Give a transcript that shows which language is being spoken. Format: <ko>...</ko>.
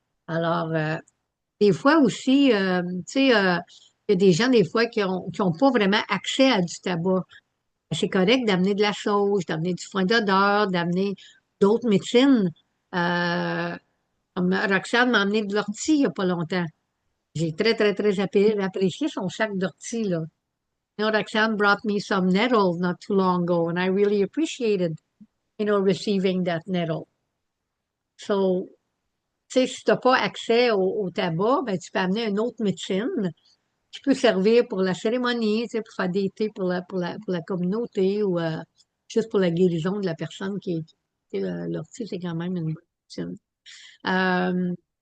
<fr>Alors, des fois aussi, tu sais, il y a des gens, des fois, qui ont pas vraiment accès à du tabac. C'est correct d'amener de la sauge, d'amener du foin d'odeur, d'amener d'autres médecines. Euh, Comme Roxane m'a amené de l'ortie il n'y a pas longtemps. J'ai très, très, très apprécié son sac d'ortie, là.</fr> <en>You know, Roxane brought me some nettle not too long ago, and I really appreciated, receiving that nettle.</en> <fr>So, tu sais, si tu n'as pas accès au tabac, ben, tu peux amener une autre médecine qui peut servir pour la cérémonie, tu sais, pour faire des thés pour la communauté ou juste pour la guérison de la personne qui est l'ortie, c'est quand même une bonne médecine.</fr>